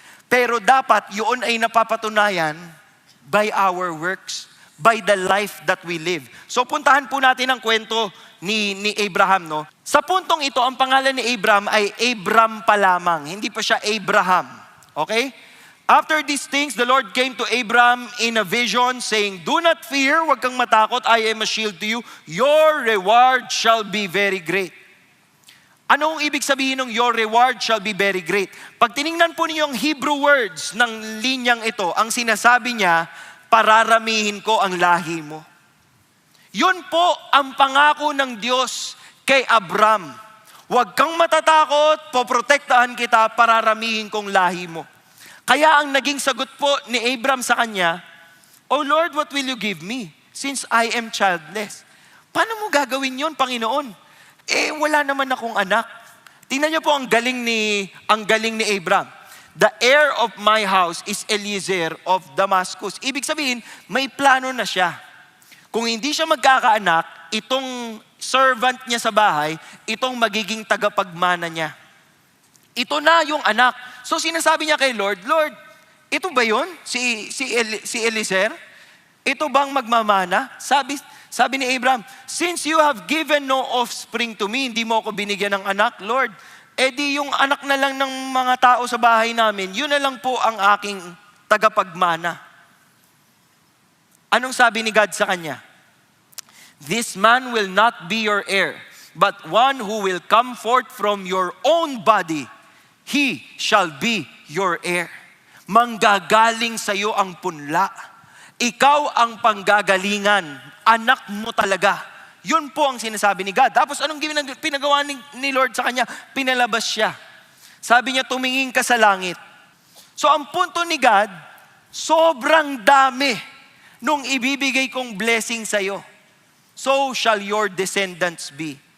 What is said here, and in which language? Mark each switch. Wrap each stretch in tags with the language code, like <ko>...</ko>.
<tl>Pero dapat yun ay napapatunayan</tl> <en>by our works, by the life that we live.</en> <tl>So puntahan po natin ang kwento ni Abraham, no? Sa puntong ito, ang pangalan ni Abraham ay Abram pa lamang. Hindi pa siya Abraham. Okay?</tl> <en>After these things, the Lord came to Abram in a vision, saying, do not fear,</en> <tl>huwag kang matakot,</tl> <en>I am a shield to you. Your reward shall be very great.</en> <tl>Anong ibig sabihin ng</tl> <en>your reward shall be very great?</en> <tl>Pag tiningnan po niyo yung Hebrew words ng linyang ito, ang sinasabi niya, pararamihin ko ang lahi mo. Yun po ang pangako ng Diyos kay Abram. Huwag kang matatakot, poprotektahan kita, pararamihin kong lahi mo. Kaya ang naging sagot po ni Abram sa kanya,</tl> <en>oh Lord, what will you give me since I am childless?</en> <tl>Paano mo gagawin yon, Panginoon? Wala naman akong anak. Tingnan niyo po ang galing ni Abram.</tl> <en>The heir of my house is Eliezer of Damascus.</en> <tl>Ibig sabihin, may plano na siya. Kung hindi siya magkakaanak, itong servant niya sa bahay, itong magiging tagapagmana niya. Ito na yung anak. So sinasabi niya kay Lord, Lord, ito ba yun? Si Eliezer? Ito bang magmamana? Sabi ni Abraham,</tl> <en>since you have given no offspring to me,</en> <tl>hindi mo ako binigyan ng anak, Lord, di yung anak na lang ng mga tao sa bahay namin, yun na lang po ang aking tagapagmana. Anong sabi ni God sa kanya?</tl> <en>This man will not be your heir, but one who will come forth from your own body, he shall be your heir.</en> <tl>Manggagaling sa iyo ang punla. Ikaw ang panggagalingan. Anak mo talaga. Yun po ang sinasabi ni God. Tapos anong pinagawa ni Lord sa kanya? Pinalabas siya. Sabi niya, tumingin ka sa langit. So ang punto ni God, sobrang dami nung ibibigay kong blessing sa iyo.</tl> <en>So shall your descendants be.</en>